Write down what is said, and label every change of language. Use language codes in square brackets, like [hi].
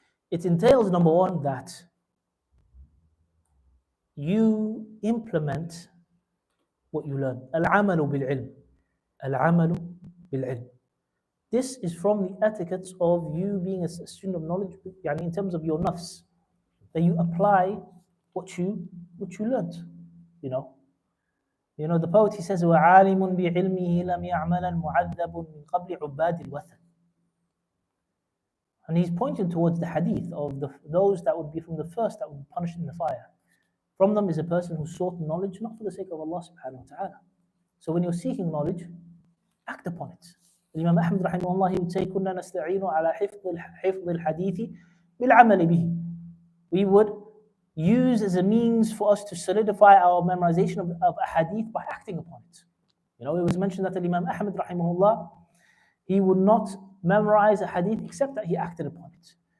[en] It entails, number one, that you implement what you learn. Al-amalu bil-ilm. Al-amalu bil-ilm. This is from the etiquettes of you being a student of knowledge, in terms of your nafs, that you apply what you learned. The poet, he says, [ar] وَعَالِمٌ بِعِلْمِهِ لَمْ يَعْمَلًا مُعَذَّبٌ مِنْ قَبْلِ عُبَّادِ الْوَثَنِ. [en] And he's pointing towards the hadith of those that would be from the first that would be punished in the fire. From them is a person who sought knowledge not for the sake of Allah subhanahu wa ta'ala. So when you're seeking knowledge, act upon it. Imam Ahmad rahimahullah, he would say, [ar] كُنَّا نَسْتَعِينُ عَلَى حِفْظِ الْحَدِيثِ بِالْعَمَلِ بِهِ. [en] We would use as a means for us to solidify our memorization of a hadith by acting upon it. It was mentioned that Imam Ahmad rahimahullah, he would not memorize a hadith except that he acted upon it.